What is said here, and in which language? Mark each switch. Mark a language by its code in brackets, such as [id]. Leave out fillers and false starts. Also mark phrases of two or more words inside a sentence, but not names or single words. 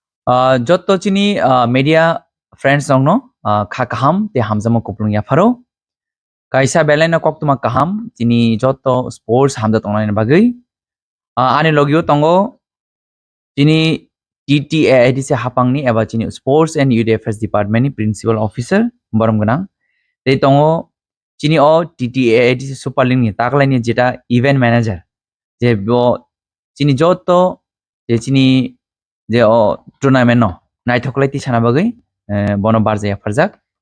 [trp] যত চিনি [en] media friends [trp] dong no kha kaham te hamjama kuplung ya pharo kaisa belai na koktuma kaham chini joto sports hamja tongnai bagui ani logio tongo chini TTAIDC hapangni eba chini [en] sports and youth affairs department [trp] ni [en] principal officer [trp] borom ganang tei tongo chini o TTAIDC [en] super league [trp] ni taklai ni jeta [en] event manager [trp] je bo chini joto je chini je o tournament no naithoklai ti sana bagui bono barjaya farjak